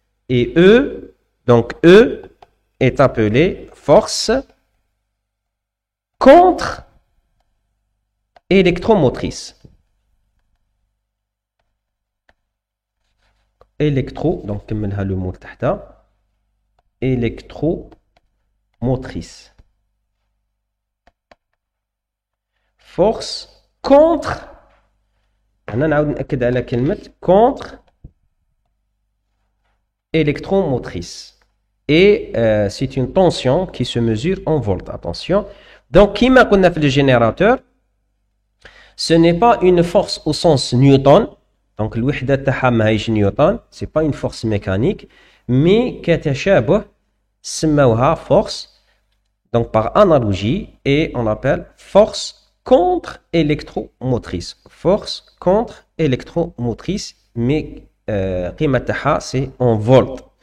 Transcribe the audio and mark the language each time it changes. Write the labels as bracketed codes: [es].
[fr] Et E, donc E est appelé force contre-électromotrice. Donc [ar] كملها [fr] le mot [ar] تحت [fr] électromotrice. Force contre, [ar] أنا نعاود نأكد على كلمة [fr] contre électromotrice. Et c'est une tension qui se mesure en volts. Attention. Donc, [ar] كما قلنا في [fr] le générateur, ce n'est pas une force au sens Newton. [ar] Donc, الوحدة تاعها ماهيش نيوتن. [fr] C'est pas une force mécanique, mais [ar] كتشابه سموها [fr] force. Donc, par analogie, et on appelle force contre-électromotrice. Force contre-électromotrice, mais [ar] قيمة تاعها [fr] c'est en volts.